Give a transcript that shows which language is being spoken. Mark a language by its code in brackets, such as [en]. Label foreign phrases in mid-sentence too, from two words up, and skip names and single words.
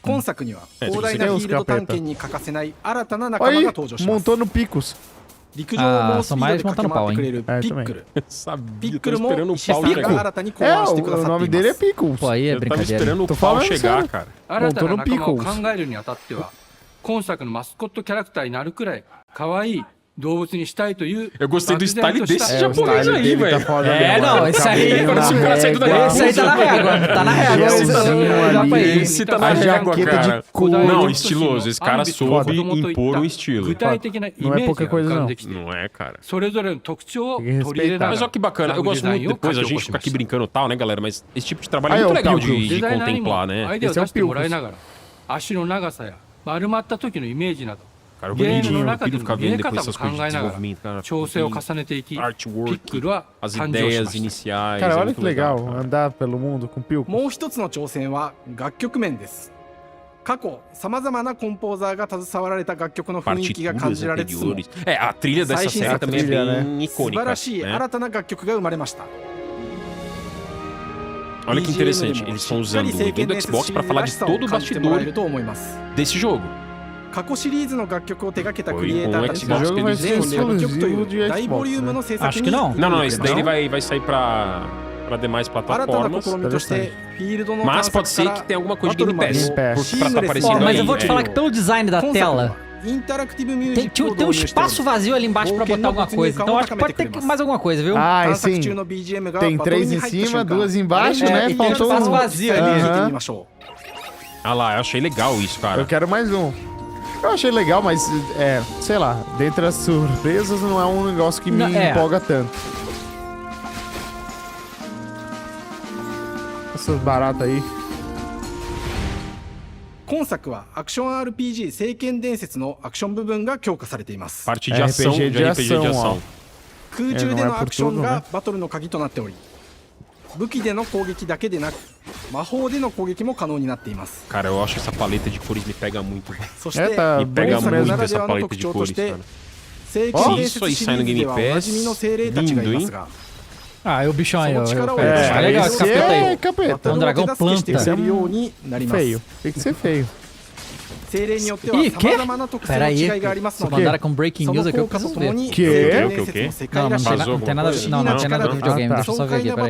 [pt] Tem os capetas. Olha aí, montou no Picos. São mais montando pau, hein? Sabia, tô esperando o pau chegar. O nome dele é Pickles. Pô, aí é Eu tava brincadeira. esperando o pau chegar, cara. Montou no Pickles. [ja] 今作のマスコットキャラクターになるくらい可愛い動物にしたいという [pt] Eu gostei do style desse japonês aí, velho. Não, esse aí... Parece um cara saindo da Esse aí tá na régua, tá na régua. Esse tá na régua, cara. Não, estiloso. Esse cara soube impor um estilo. Não é pouca coisa, não. Não é, cara. [ja] それぞれの特徴を取り入れながら [pt] Mas olha que bacana. Eu gosto muito depois, a gente fica aqui brincando e tal, né, galera? Mas esse tipo de trabalho é muito legal de contemplar, né? Esse é o Pickles. [ja] 足の長さや丸まった時のイメージなど [pt] Cara, [ja] ゲームの中で [pt] filho [ja] の [pt] ficar [ja] 見え [pt] vendo [ja] 方 [pt] depois [ja] も [pt] essas [ja] 考 [pt] coisas [ja] え [pt] de [ja] ながら [pt] desenvolvimento, cara. [ja] 調整を重ねていきピッ [pt] Artwork, [ja] クルは [pt] as [ja] 誕生し [pt] ideias [ja] ました [pt] iniciais. Cara, é olha muito que legal cara. andar pelo mundo com Pilcos. [ja] もう一つの挑戦は楽曲面です。過去さまざまなコンポーザーが携わられた楽曲の雰囲気が感じられつつも [pt] a trilha dessa série também é bem icônica. [ja] 素晴らしい新たな楽曲が生まれました。 [pt] Olha que interessante, eles estão usando o evento do Xbox para falar de todo o bastidor desse jogo. [ja] 過去シリーズの楽曲を手掛けたクリエイターたち [pt] Foi [ja] が [pt] com o Xbox que eles [ja] 全楽曲という [pt] de Xbox, [ja] 大ボリュームの制作 [pt] Acho [ja] に [pt] que não. Não, esse daí ele vai sair para demais [ja] 新たな [pt] plataformas. [ja] 試みとしてフィールドの [pt] Mas [ja] 探 [pt] pode [ja] 索 [pt] ser [ja] か [pt] que [ja] ら [pt] tenha alguma coisa [ja] バ [pt] de [ja] トル [pt] Game [ja] まで [pt] Pass. Pra tá aparecendo Mas aí. eu vou te falar que pelo design da [ja] 今作 [pt] tela, [ja] はインタラクティブミュージック [pt] tem [ja] を [pt] um [ja] 導入しており [pt] espaço vazio ali embaixo pra botar alguma coisa. Então acho que pode ter mais alguma coisa, viu? Ah, [ja] 探 [pt] sim. [ja] 索中の BGM が [pt] Tem [ja] バトル [pt] 3 em [ja] に入った [pt] cima, [ja] 瞬間 [pt] 2 embaixo, É, né? e tem Faltou espaço um. vazio ali. [ja] 見てみましょ [pt] Ah lá, eu achei legal isso, cara. Eu quero mais um. Eu achei legal, mas, sei lá, dentre as surpresas não é um negócio que me empolga tanto. Essas baratas aí. [ja] 今作はアクション RPG 聖剣伝説のアクション部分が強化されています。 [pt] Parte de ação, RPG de RPG de ação. [ja] 空中でのアクションがバトルの鍵となっており、武器での攻撃だけでなく魔法での攻撃も可能になっています。 [pt] Cara, eu acho que essa paleta de cores me pega muito. [ja] そして [pt] Me pega [ja] 本作 [pt] muito [ja] ならで [pt] essa [ja] はの [pt] paleta [ja] 特 [pt] de [ja] 徴と [pt] cores, [ja] して [pt] cara. [ja] 聖剣伝説シリーズではおなじみの精霊たちがいますが、 [pt] Ah, é o bichão aí, ó. É, Legal esse capeta aí. Capeta. Um dragão planta. Feio. Tem que ser feio. Ih, que? Pera aí. Se mandaram com [en] breaking news [pt] aqui, eu preciso ver. Que? Não, não tem nada com videogame. Deixa eu só ver aqui, peraí.